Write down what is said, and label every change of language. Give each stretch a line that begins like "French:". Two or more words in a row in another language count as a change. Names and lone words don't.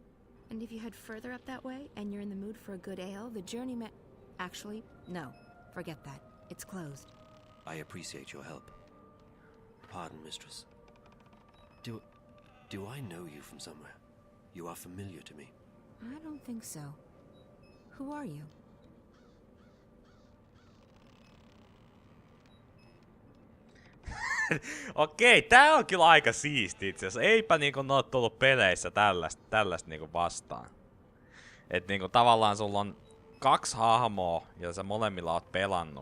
English: And if you head further up that way and you're in the mood for a good ale, the journey Actually, no. Forget that. It's closed. I appreciate your help. Pardon, mistress. Do I know you from somewhere? You are familiar to me. I don't think so. Who are you?
Finnish: Okei, tää on kyllä aika siisti itse asiassa. Eipä niinku oo tullut peleissä tällaista niinku vastaan. Et niinku tavallaan sulla on 2 hahmoa, ja sä molemmilla oot pelannut.